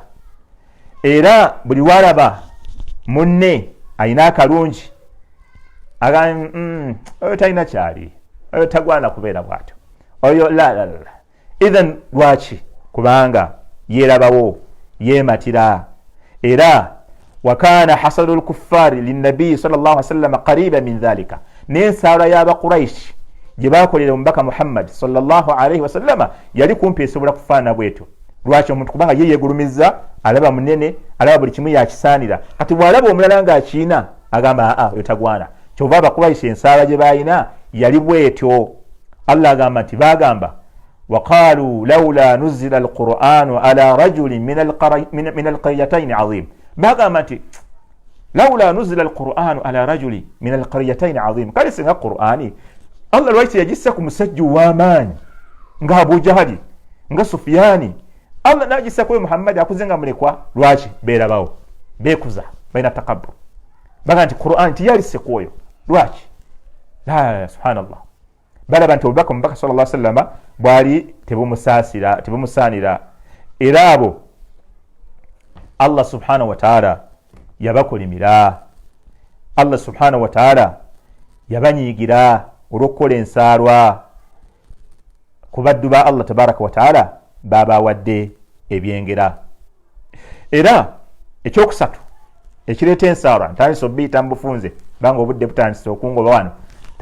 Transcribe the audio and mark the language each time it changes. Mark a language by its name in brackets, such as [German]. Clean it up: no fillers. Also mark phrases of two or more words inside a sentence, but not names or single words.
[Ganda] Era buli walaba munne alina akalungi oyo talina kyali, oyo tagwana kubeera bw'atyo, oyo la. Idhan lwaki? Kubanga yeerabawo, yeematira. [Arabic] Era وكان حسد الكفار للنبي صلى الله عليه وسلم قريبا من ذلك, [Ganda] n'ensaalwa y'abakuraishi gye baakolera omubaka Muhammad [Arabic] صلى الله عليه وسلم [Ganda] yali kumpi esobola kufaana bwetyo. Lwaki? Omuntu kubanga ye yeegulumiza, alaba munene, alaba buli kimu yakisaanira. Kati bw'alaba omulala ng'akiina agamba oyo tagwana. Kyova abakuraishi ensaalwa gye baalina yali bwetyo. [Arabic] Allah [Ganda] agamba nti baagamba [Arabic] وقالوا لولا نزل القرآن على رجل من القريتين عظيم, [Ganda] bagamba nti [Arabic] لولا نزل القرآن على رجل من القريتين عظيم, [Ganda] kale singa qur'ani Allah lwaki yagissa ku musajja w'amaanyi nga Abu Jahali nga Sufyani, Allah n'agissa ku Muhammad akuze nga mulekwa. Lwaki? Beerabawo, beekuza, balina takabbur, baga nti qur'ani tiyalisse ku oyo. Lwaki? [Arabic] لا سبحان الله, [Ganda] balaba nti obubaka omubaka [Arabic] صلى الله عليه وسلم [Ganda] bwali tebumusaanira. Era abo Allah [Arabic] سبحانه وتعالى [Ganda] yabakolimira, Allah [Arabic] سبحانه وتعالى [Ganda] yabanyiigira olw'okukola ensaalwa ku baddu ba Allah [Arabic] تبارك وتعالى [Ganda] baabawadde ebyengera. Era ekyokusatu ekireeta ensaalwa ntandise obiyita mu bufunze banga obudde butandise okungoba wano.